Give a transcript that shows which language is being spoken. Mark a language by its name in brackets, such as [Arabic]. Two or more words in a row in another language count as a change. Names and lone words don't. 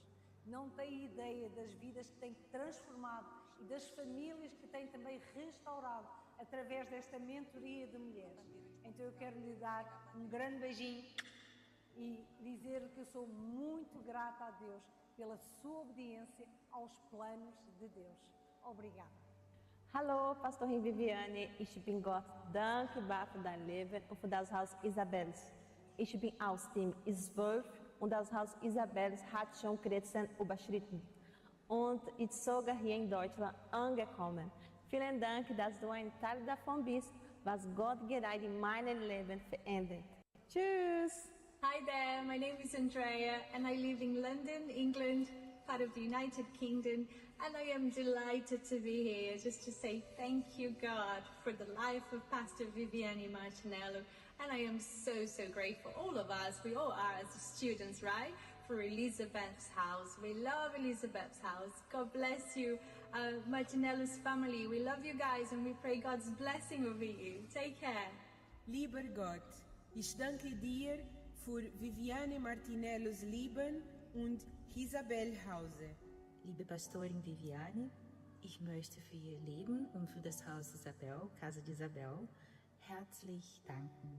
[Portuguese] Não tem ideia das vidas que tem transformado e das famílias que tem também restaurado através desta mentoria de mulheres. Então eu quero lhe dar um grande beijinho e dizer-lhe que eu sou muito grata a Deus pela sua obediência aos planos de Deus. Obrigada. [German] Hallo, Pastorin Viviane. Ich bin Gott dankbar für dein Leben und für das Haus Isabels. Ich bin aus dem 12 und das Haus Isabels hat schon Grenzen überschritten. Und ich sogar hier in Deutschland angekommen. Vielen Dank, dass du ein Teil davon bist, was Gott gerade in meinem Leben verändert. Tschüss! [English] Hi there, my name is Andrea and I live in London, England, part of the United Kingdom, and I am delighted to be here just to say thank you, God, for the life of Pastor Viviane Martinello. And I am so, so grateful, all of us, we all are as students, right? For Elizabeth's house. We love Elizabeth's house. God bless you, Martinello's family. We love you guys and we pray God's blessing over you. Take care. [German] Lieber Gott, ich danke dir für Viviane Martinellos Leben und Isabel Hause. Liebe Pastorin Viviane, ich möchte für Ihr Leben und für das Haus Isabel, Casa de Isabel, herzlich danken.